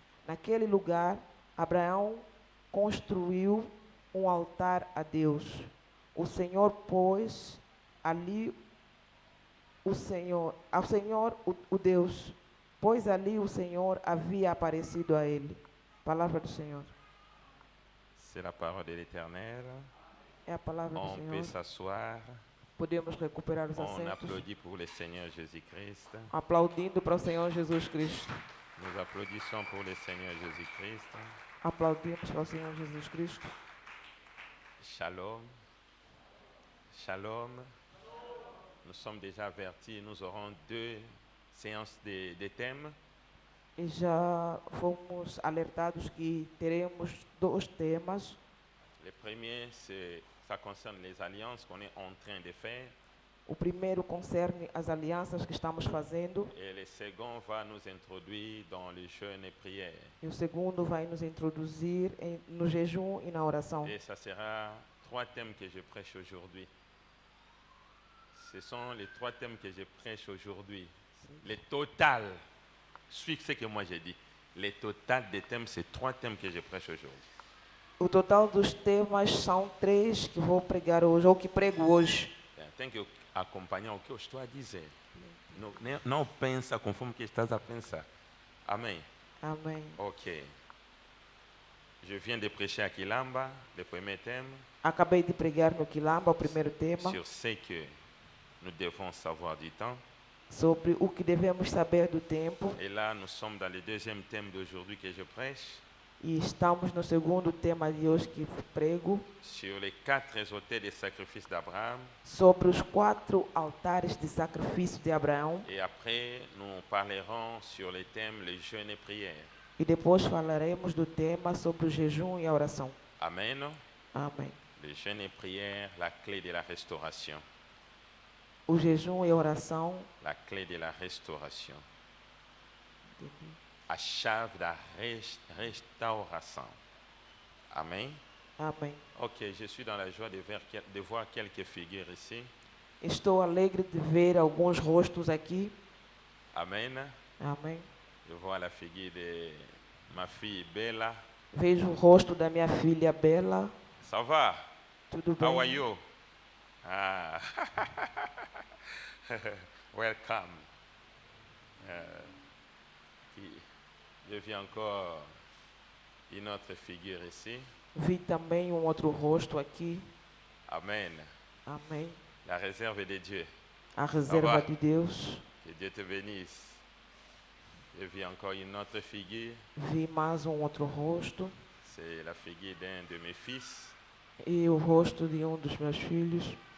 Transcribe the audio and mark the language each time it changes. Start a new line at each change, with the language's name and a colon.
Portuguese: Naquele lugar, Abraão construiu um altar a Deus. O Senhor pôs ali o Deus, pois ali o Senhor havia aparecido a ele. Palavra do Senhor.
French: C'est la parole de l'Éternel.
Portuguese: É a palavra do
French: On peut
Portuguese: Senhor.
French: s'asseoir.
Portuguese: Podemos recuperar os
French: On
Portuguese: assentos.
French: applaudit pour le Seigneur Jésus-Christ.
Portuguese: Aplaudindo para o Senhor Jesus Cristo.
French: Nous applaudissons pour le Seigneur Jésus-Christ.
Portuguese: Aplaudimos para o Senhor Jesus Cristo.
Hebrew: Shalom. Shalom.
French: Nous sommes déjà avertis, nous aurons 2 séances de thèmes.
Portuguese: E já fomos alertados que teremos 2 temas.
French: Le premier, ça concerne les alliances qu'on est en train de faire.
Portuguese: O primeiro concerne as alianças que estamos fazendo
French: Et le second va nous introduire dans le jeûne et prière.
Portuguese: e o segundo vai nos introduzir no jejum e na oração.
French: Et ça sera 3 thèmes que je prêche aujourd'hui. Ce sont les 3 thèmes que je prêche aujourd'hui. Le total, suit ce que moi j'ai dit. Le total des thèmes, c'est 3 thèmes que je prêche aujourd'hui.
Portuguese: O total dos temas são 3 que vou pregar hoje, ou que prego hoje. Tem que acompanhar o que eu estou a dizer. Não pensa conforme que estás a pensar. Amém. Amém. Ok.
French: Je viens de prêcher à Quilamba, le premier thème,
Portuguese: Acabei de pregar no Quilamba, o primeiro tema,
French: sur ce que nous devons savoir du temps.
Portuguese: sobre o que devemos saber do tempo.
French: Et là, nous sommes dans le deuxième thème d'aujourd'hui que je prêche,
Portuguese: E estamos no segundo tema de hoje que prego,
French: sur les 4 autels de sacrifice d'Abraham.
Portuguese: sobre os 4 altares de sacrifício de Abraão.
French: Et après, nous parlerons sur le thème le jeûne et prière.
Portuguese: E depois falaremos do tema sobre o jejum e a oração.
French: Amen.
Portuguese: Amém.
French: Le jeûne et prière, la clé de la restauration.
Portuguese: O jejum e a oração,
French: La clé de la restauration.
Portuguese: A chave da restauration. Amen. amém.
French: Ok, je suis dans la joie de voir quelques figures ici.
Portuguese: Estou alegre de ver alguns rostos aqui.
French: Amen.
Portuguese: Amém.
French: Je vois la figure de ma fille Bella.
Portuguese: Vejo o rosto da minha filha Bela.
French: Ça va?
Portuguese: Tudo
English: How are
Portuguese: bem?
English: you? Ah. Welcome.
French: Je vis encore une autre figure ici.
Portuguese: Vi também um outro rosto aqui.
French: Amen.
Portuguese: Amém.
French: La réserve de Dieu.
Portuguese: A reserva
French: va.
Portuguese: de Deus.
French: Que Dieu te bénisse. Je vis encore une autre figure.
Portuguese: Vi mais um outro rosto.
French: C'est la figure d'un de mes fils
Portuguese: E o rosto de um dos meus filhos.